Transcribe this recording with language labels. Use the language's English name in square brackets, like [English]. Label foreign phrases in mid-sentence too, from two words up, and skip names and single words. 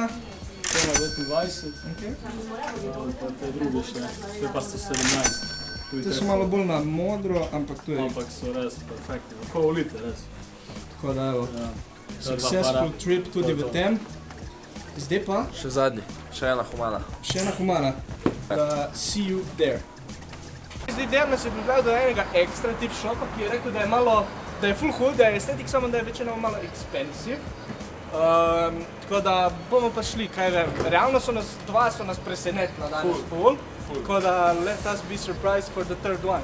[Slovenian] Cena 29, pa te druge še, te pa so 17. Te so malo bolj na modro, ampak tu je... Ampak so res perfektni, pol liter res. Tako da evo, [English] successful trip [Slovenian] tudi v tem. Zdaj pa Še zadnji, še ena Humana. še ena Humana. [English] See you there. [Slovenian] Zdaj Dejan nas je pripravil do enega ekstra tip shopa, ki je rekel, da je malo, da je full cool, da je estetik, samo da je večinoma malo expensive. Tako da bomo pa šli, kaj vem, realno dva so nas presenetila danes full. Tako da [English] let us be surprised for the third one.